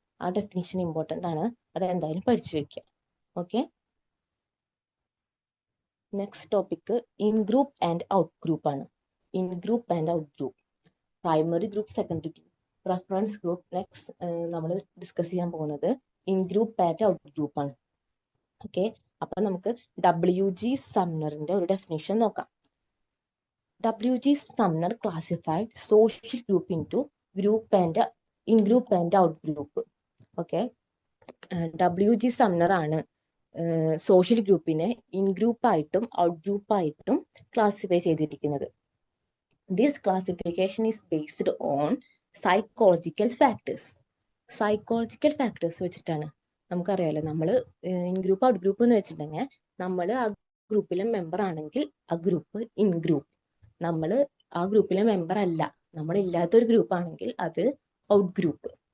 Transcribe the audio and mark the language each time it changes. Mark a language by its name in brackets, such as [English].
[Malayalam] ആ definition important ആണ്, അത് എന്തായാലും പഠിച്ചു വെക്കുക. Okay, next topic in group and out group ആണ്. [English] In group and out group, primary group, secondary group, reference group. [Malayalam] Next നമ്മൾ ഡിസ്കസ് ചെയ്യാൻ പോകുന്നത് in group and out group ആണ്. ഓക്കെ, അപ്പൊ നമുക്ക് WG സമ്നറിന്റെ ഒരു ഡെഫിനേഷൻ നോക്കാം. [English] WG Sumner classified social group into group and in-group and out-group. [Malayalam] Okay, WG Sumner ആണ് social ഗ്രൂപ്പിനെ ഇൻ ഗ്രൂപ്പ് ആയിട്ടും ഔട്ട് ഗ്രൂപ്പ് ആയിട്ടും ക്ലാസിഫൈ ചെയ്തിരിക്കുന്നത്. [English] This classification is based on psychological factors. [Malayalam] Psychological factors വെച്ചിട്ടാണ്. നമുക്കറിയാലോ, നമ്മൾ ഇൻ ഗ്രൂപ്പ് ഔട്ട് ഗ്രൂപ്പ് എന്ന് വെച്ചിട്ടുണ്ടെങ്കിൽ നമ്മൾ ആ ഗ്രൂപ്പിലെ മെമ്പർ ആണെങ്കിൽ ആ ഗ്രൂപ്പ് ഇൻ ഗ്രൂപ്പ്, നമ്മൾ ആ ഗ്രൂപ്പിലെ മെമ്പർ അല്ല, നമ്മൾ ഇല്ലാത്തൊരു ഗ്രൂപ്പ് ആണെങ്കിൽ അത് ഔട്ട് ഗ്രൂപ്പ്.